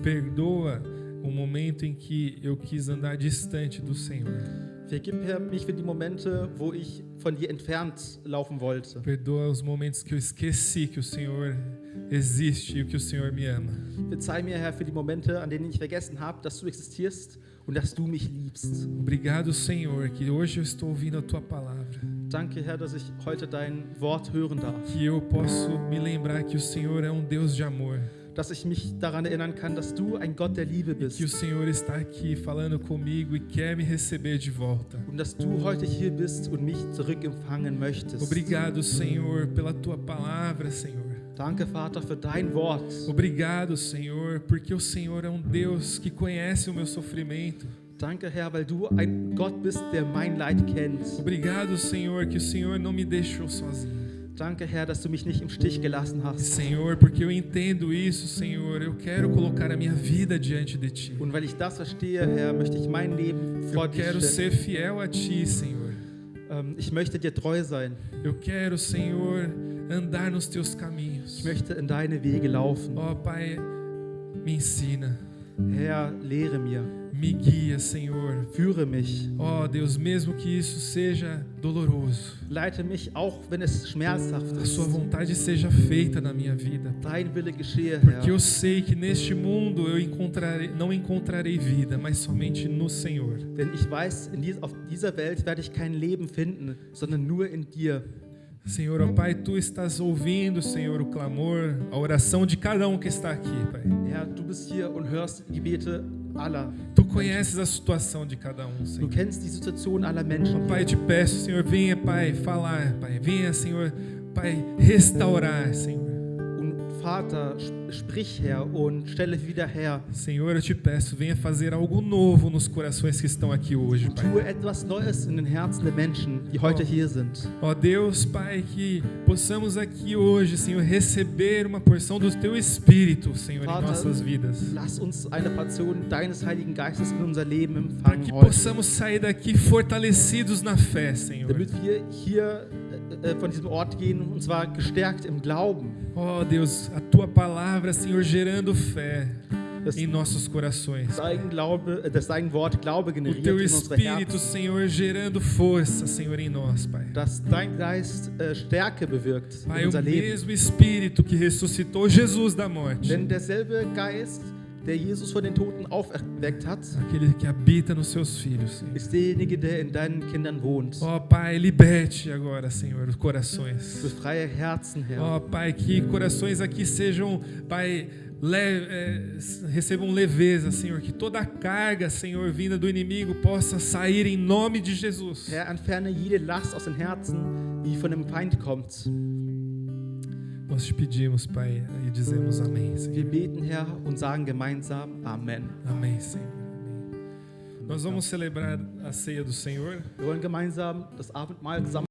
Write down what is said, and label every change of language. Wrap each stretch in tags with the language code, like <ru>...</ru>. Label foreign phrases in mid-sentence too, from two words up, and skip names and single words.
<pt>Perdoa o momento em que eu quis andar distante do Senhor.</pt> <de>Vergib, Herr, mich für die Momente, wo ich von dir entfernt laufen wollte.</de> <pt>Perdoa os momentos que eu esqueci que o Senhor existe e que o Senhor me ama.</pt> <de>Verzeih mir, Herr, für die Momente, an denen ich vergessen habe, dass du existierst und dass du mich liebst.</de> <pt>Obrigado, Senhor, que hoje eu estou ouvindo a Tua palavra.</pt> <de>Danke, Herr, dass ich heute dein Wort hören darf.</de> <pt>Que eu posso me lembrar que o Senhor é um Deus de amor.</pt> <de>Dass ich mich daran erinnern kann, dass du ein Gott der Liebe</de> <pt>Que o</pt> <de>bist.</de> <pt>Senhor está aqui falando comigo e quer me receber de volta.</pt> <de>Und dass du heute hier bist und mich zurückempfangen möchtest.</de> <pt>Obrigado, Senhor, pela Tua palavra, Senhor.</pt> <de>Danke, Vater, für dein Wort.</de> <pt>Obrigado, Senhor, porque o Senhor é um Deus que conhece o meu sofrimento.</pt> <de>Danke, Herr, weil du ein Gott bist, der mein Leid kennt.</de> <pt>Obrigado, Senhor, que o Senhor não me deixou sozinho.</pt> <de>Danke, Herr, dass du mich nicht im Stich gelassen hast.</de> <pt>Senhor, porque eu entendo isso, Senhor, eu quero colocar a minha vida diante de Ti.</pt> <de>Und weil ich das verstehe, Herr, möchte ich mein Leben vor</de> <pt>Eu</pt> <de>dir</de> <pt>quero</pt> <de>stellen.</de> <pt>ser fiel a Ti, Senhor.</pt> <de>Ich möchte dir treu sein.</de> <pt>Eu quero, Senhor, andar nos Teus</pt> <de>Ich</de> <pt>caminhos.</pt> <de>möchte in deine Wege laufen.</de> <pt>Ó Pai, me ensina,</pt> <de>Herr, lehre mir,</de> <pt>me guia, Senhor.</pt> <de>führe mich.</de> <pt>Ó Deus, mesmo que isso seja doloroso,</pt> <de>Leite mich, auch wenn es schmerzhaft</de> <pt>a</pt> <de>ist.</de> <pt>Sua vontade seja feita na minha vida.</pt> <de>Dein Wille geschehe,</de> <pt>Porque</pt> <de>Herr.</de> <pt>eu sei que neste mundo eu não encontrarei vida, mas somente no Senhor.</pt> <de>Denn ich weiß, auf dieser Welt werde ich kein Leben finden, sondern nur in dir.</de> <pt>Senhor, ó Pai, Tu estás ouvindo, Senhor, o clamor, a oração de cada um que está aqui, Pai.</pt> <de>Herr, du bist hier und hörst die Gebete aller.</de> <pt>Tu conheces a situação de cada um,</pt> <de>Du</de> <pt>Senhor.</pt> <de>kennst die Situation aller Menschen.</de> <pt>Ó Pai, eu te peço, Senhor, venha, Pai, falar, Pai. Venha, Senhor, Pai, restaurar, Senhor.</pt> <de>Und Vater, sprich, Herr, und stelle wieder her.</de> <pt>Senhor, eu te peço, venha fazer algo novo nos corações que estão aqui hoje, Pai.</pt> <de>Tue etwas Neues in den Herzen der Menschen, die heute hier sind.</de> <pt>Ó Deus, Pai, que possamos aqui hoje, Senhor, receber uma porção do Teu Espírito, Senhor, em</pt> <de>Vater,</de> <pt>nossas vidas.</pt> <de>Lass uns eine Portion deines Heiligen Geistes in unser Leben</de> <pt>Para</pt> <de>empfangen</de> <pt>que</pt> <de>heute.</de> <pt>possamos sair daqui fortalecidos na fé, Senhor.</pt> <de>Damit wir hier von diesem Ort gehen, und zwar gestärkt im Glauben.</de> <pt>Ó Deus, a Tua palavra, Senhor, gerando fé</pt> <de>Dass</de> <pt>em nossos corações.</pt> <de>dass dein Wort Glaube</de> <pt>O</pt> <de>generiert</de> <pt>Teu</pt> <de>in unsere</de> <pt>Espírito,</pt> <de>Herzen.</de> <pt>Senhor, gerando força, Senhor, em nós, Pai.</pt> <de>Dass dein Geist Stärke bewirkt</de> <pt>Pai,</pt> <de>in</de> <pt>o</pt> <de>unser Leben.</de> <pt>mesmo Espírito que ressuscitou Jesus da morte,</pt> <de>Denn derselbe Geist, der Jesus von den Toten auferweckt hat,</de> <pt>aquele que habita nos Seus filhos, Senhor.</pt> <de>ist derjenige, der in deinen Kindern wohnt.</de> <pt>Ó Pai, liberte agora, Senhor, os corações.</pt> <de>Befreie Herzen, Herr.</de> <pt>Ó Pai, que corações aqui sejam, Pai, recebam leveza, Senhor, que toda a carga, Senhor, vinda do inimigo possa sair em nome de Jesus.</pt> <de>Herr, entferne jede Last aus den Herzen, die von dem Feind kommt.</de> <pt>Nós te pedimos, Pai, e dizemos amém,</pt> <de>Wir</de> <pt>Senhor.</pt> <de>beten, Herr, und sagen gemeinsam Amen.</de> <pt>Amém, Senhor. Amém. Nós vamos celebrar a ceia do Senhor.</pt> <de>Wir wollen gemeinsam das Abendmahl zusammen</de>